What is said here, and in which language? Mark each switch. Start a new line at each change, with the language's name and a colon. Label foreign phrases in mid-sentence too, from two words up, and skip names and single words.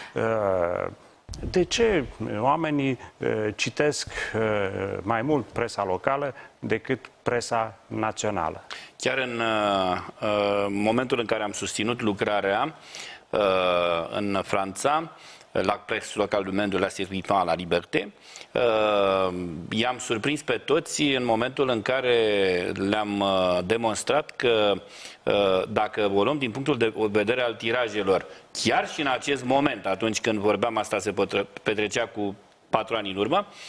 Romanian: De ce oamenii citesc mai mult presa locală decât presa națională? Chiar în momentul în care am susținut lucrarea în Franța,
French: la Presse Locale du Maine de l'Assainissement à la Liberté,
Romanian: i-am surprins pe toți în momentul în care le-am demonstrat că dacă o luăm din punctul de vedere al tirajelor, chiar și în acest moment, atunci când vorbeam, asta se petrecea cu 4 ani în urmă,